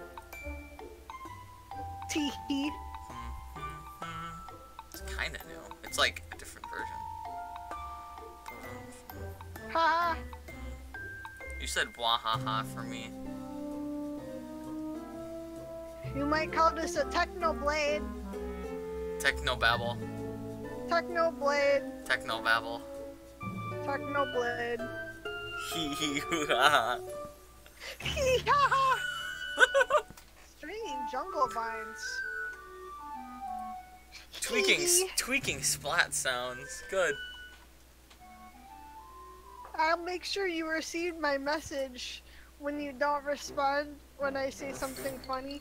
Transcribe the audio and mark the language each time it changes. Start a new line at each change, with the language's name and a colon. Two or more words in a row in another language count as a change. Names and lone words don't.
English: Tee-hee. It's kinda new. It's like a different version. Ha! You said wahaha for me. You might call this a Technoblade. Technobabble. Technoblade. Technobabble. Technoblade. Hee hee hoo ha ha. Hee ha ha! Stringing jungle vines. Tweaking splat sounds. Good. I'll make sure you receive my message when you don't respond when I say something funny.